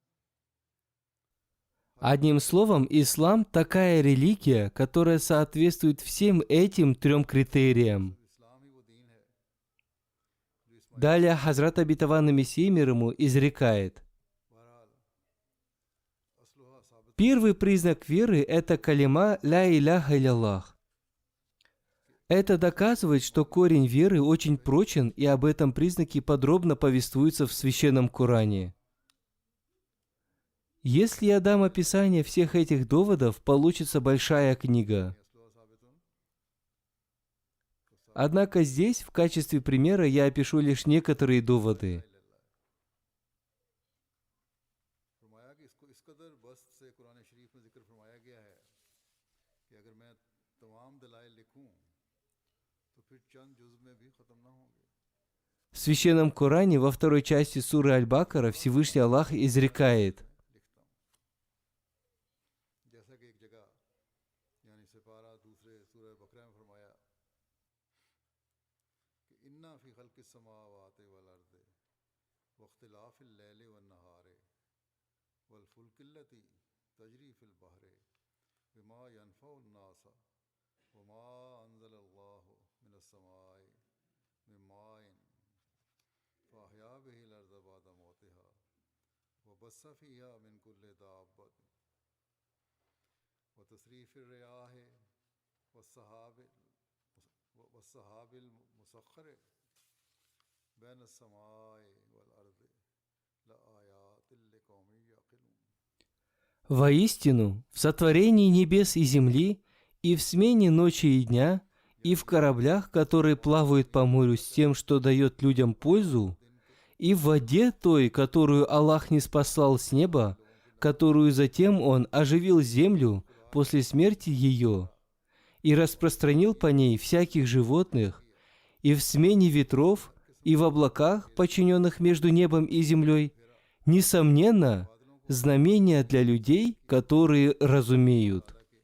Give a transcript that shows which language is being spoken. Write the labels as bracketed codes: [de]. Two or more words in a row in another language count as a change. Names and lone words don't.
[ru] Одним словом, ислам – такая религия, которая соответствует всем этим трем критериям. [ur] اسلام ہی وہ دین ہے جو اس [ru] Далее Хазрат Обетованный Мессия, мир ему, изрекает: [ar] بہرحال أصلها ثابت [ru] Первый признак веры – это калима [ar] «لا إله إلا الله». [ru] Это доказывает, что корень веры очень прочен, и об этом признаке подробно повествуется в Священном Коране. Если я дам описание всех этих доводов, получится большая книга. [ar] أصلها ثابت [ru] Однако здесь, в качестве примера, я опишу лишь некоторые доводы. [ur] اس کو اس قدر بسط سے قرآن شریف میں ذکر فرمایا گیا ہے کہ اگر میں تمام دلائل لکھوں تو پھر چند جزو میں بھی ختم نہ ہوں گے. [ru] В Священном Коране во второй части суры Аль-Бакара Всевышний Аллах изрекает: [ur] جیسا کہ ایک جگہ یعنی سیپارہ دوسرے سورہ بقرہ میں فرمایا کہ [ar] إن في خلق السماوات والأرض واختلاف الليل والنهار والفلك التي تجري في البحر بما ينفع الناس وما أنزل الله من السماء من ماء فأحيا به الأرض بعد موتها وبث فيها من كل دابة وتصريف الرياح والسحاب المسخر بين السماء والأرض لآيات لقوم يعقلون. [ru] «Воистину, в сотворении небес и земли, и в смене ночи и дня, и в кораблях, которые плавают по морю с тем, что дает людям пользу, и в воде той, которую Аллах ниспослал с неба, которую затем Он оживил землю после смерти ее, и распространил по ней всяких животных, и в смене ветров, и в облаках, подчиненных между небом и землей, несомненно, знамения для людей, которые разумеют».